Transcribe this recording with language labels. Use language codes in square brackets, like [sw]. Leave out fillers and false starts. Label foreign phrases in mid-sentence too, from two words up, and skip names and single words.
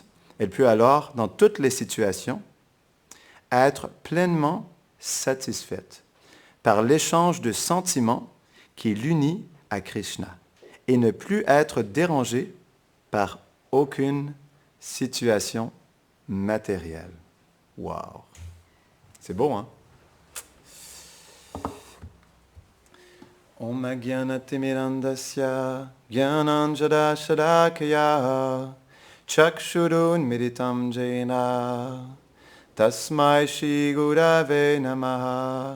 [fr] Elle peut alors, dans toutes les situations, être pleinement satisfaite par l'échange de sentiments qui l'unit à Krishna et ne plus être dérangée par aucune situation matérielle. Wow! C'est beau, hein? [sa] Om Agyanatimirandasya Gyananjada Shadakaya Chakshurun Militam Jena Tasmai Shri Gurave Namaha